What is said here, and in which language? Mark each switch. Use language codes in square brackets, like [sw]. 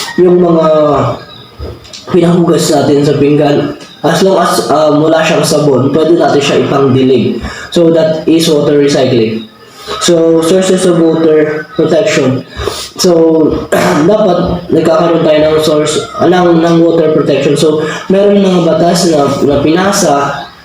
[tl] Yung mga pinahugas natin sa pinggan, as long as wala siyang sabon, pwede natin siya ipang-dilig. [en] So that is water recycling. So sources of water protection. [tl] So dapat nagkakaroon tayo ng source ng water protection. So meron mga batas na pinasa